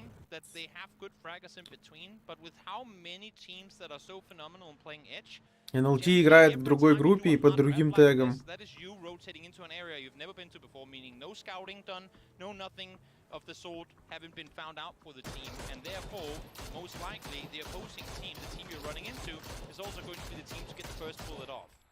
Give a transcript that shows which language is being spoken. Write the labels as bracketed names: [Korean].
[English] That they have good fraggers in between, but with how many teams that are so phenomenal in playing Edge, [Russian] NLT играет в другой группе и под другим тегом. [English] That is you rotating into an area you've never been to before, meaning no scouting done, no nothing of the sort haven't been found out for the team, and therefore, most likely, the opposing team, the team you're running into, is also going to be the team to get the first bullet off.